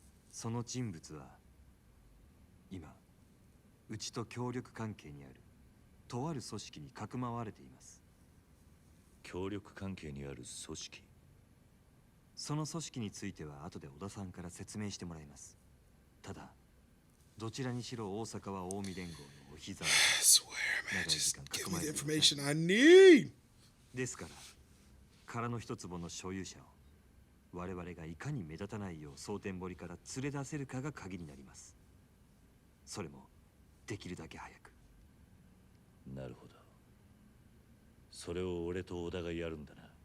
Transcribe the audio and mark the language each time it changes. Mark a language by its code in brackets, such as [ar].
[ja] その人物は今うちと協力関係にあるとある組織にかくまわれています。協力関係にある組織。その組織については後で小田さんから説明してもらいます。ただどちらにしろ大阪は近江連合のお膝 [en] I swear, man. Just give me the information I need. [ja] ですから殻の一坪の所有者を我々がいかに目立たないよう蒼天堀から連れ出せるかが鍵になります。それもできるだけ早く。なるほど。それを俺と小田がやるんだな。